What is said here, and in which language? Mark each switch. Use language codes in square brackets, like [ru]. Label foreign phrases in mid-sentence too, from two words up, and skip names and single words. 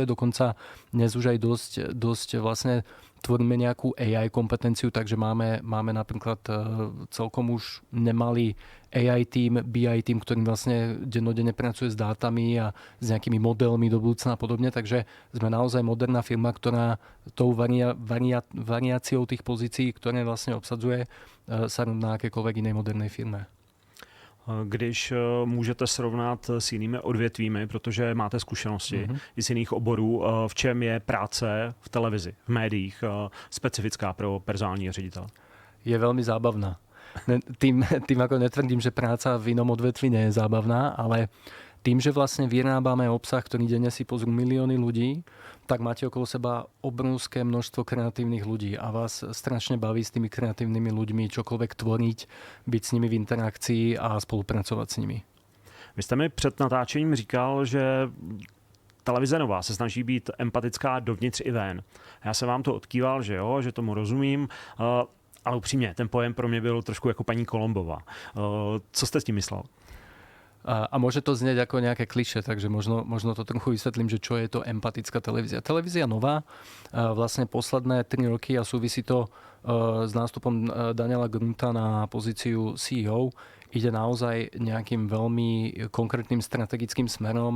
[sk] Dokonca dnes už aj dosť vlastne tvoríme nejakú AI kompetenciu, takže máme napríklad celkom už nemalý AI tým, BI tým, ktorý vlastne dennodenne pracuje s dátami a s nejakými modelmi do budúcna a podobne. Takže sme naozaj moderná firma, ktorá tou variáciou tých pozícií, ktoré vlastne obsadzuje, sa rovná akékoľvek inej modernej firme. [cs] Když můžete srovnat s jinými odvětvími, protože máte zkušenosti i z jiných oborů, v čem je práce v televizi, v médiích specifická pro personálního ředitele? [sk] Je veľmi zábavná. Tým ako netvrdím, že práca v inom odvetví nie je zábavná, ale tým, že vlastne vyrábame obsah, ktorý denne si pozrú milióny ľudí, tak máte okolo seba obrovské množstvo kreatívnych ľudí a vás strašne baví s tými kreatívnymi ľuďmi čokoľvek tvoriť, byť s nimi v interakcii a spolupracovať s nimi. [cs] Vy jste mi před natáčením říkal, že televize Nova se snaží být empatická dovnitř i ven. Já jsem vám to odkýval, že jo, že tomu rozumím, ale upřímně, ten pojem pro mě byl trošku jako paní Kolombová. Co jste s tím myslel? [sk] A môže to znieť ako nejaké klišé, takže možno to trochu vysvetlím, že čo je to empatická televízia. Televízia Nova vlastne posledné 3 roky a súvisí to s nástupom Daniela Grunta na pozíciu CEO, ide naozaj nejakým veľmi konkrétnym strategickým smerom.